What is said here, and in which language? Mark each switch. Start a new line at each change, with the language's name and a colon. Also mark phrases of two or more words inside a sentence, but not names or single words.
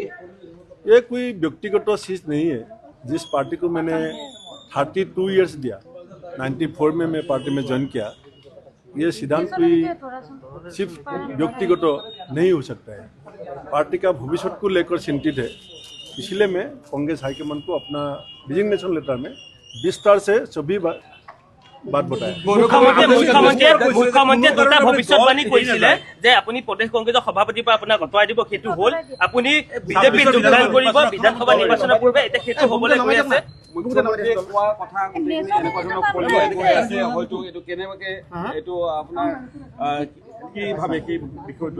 Hindi: ये कोई व्यक्तिगत चीज नहीं है। जिस पार्टी को मैंने 32 इयर्स दिया, 94 में मैं पार्टी में ज्वाइन किया, ये सिद्धांत कोई सिर्फ व्यक्तिगत नहीं हो सकता है। पार्टी का भविष्य को लेकर चिंतित है, इसलिए मैं कांग्रेस हाईकमान को अपना
English: resignation letter
Hindi: में विस्तार से सभी बात बताया।
Assamese: মুখ্যমন্ত্ৰীয়ে দুটা ভৱিষ্যতবাণী কৰিছিলে যে আপুনি প্ৰদেশ কংগ্ৰেছৰ সভাপতিৰ পৰা আপোনাক আঁতৰাই দিব, সেইটো হ'ল আপুনি বিজেপিত যোগদান কৰিব বিধানসভা নিৰ্বাচনৰ পূৰ্বে, এতিয়া সেইটো হ'বলৈ গৈ আছে। মুখ্যমন্ত্ৰীয়ে কোৱা কথা এনেকুৱা ধৰণৰ হয়তো এইটো কেনেবাকে এইটো আপোনাৰ কি ভাবে কি বিষয়টো